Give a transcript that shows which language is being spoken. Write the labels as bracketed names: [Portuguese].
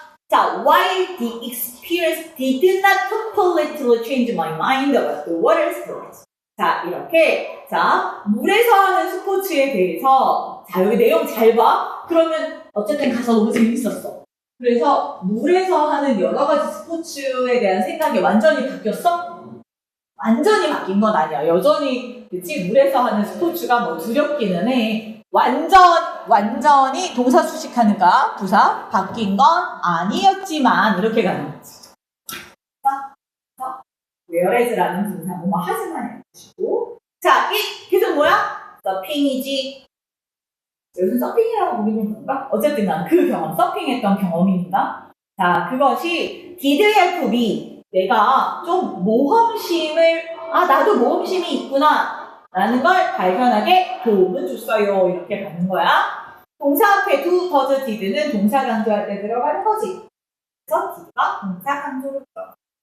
[English] 자, while the experience did not completely change my mind about the water sports. [Korean] 자, 이렇게. 자, 물에서 하는 스포츠에 대해서. 자, 여기 내용 잘 봐. 그러면 어쨌든 가서 너무 재밌었어. 그래서 물에서 하는 여러 가지 스포츠에 대한 생각이 완전히 바뀌었어? 완전히 바뀐 건 아니야. 여전히, 그치? 물에서 하는 스포츠가 뭐 두렵기는 해. 완전히 동사 수식하는가 부사 바뀐 건 아니었지만 이렇게 가는 거지. whereas라는 분사 뭐뭐 하지만 해주시고 자, 계속 뭐야? 서핑이지. 여기서 서핑이라고 부르는 건가? 어쨌든 그 경험, 서핑했던 경험입니다. 자, 그것이 [English] did help me. [Korean] 내가 좀 모험심을 나도 모험심이 있구나 라는 걸 발견하게 도움을 줬어요. 이렇게 가는 거야. 동사 앞에 do, does, did는 동사 강조할 때 들어가는 거지. 그래서 did가 동사 강조로 들어가.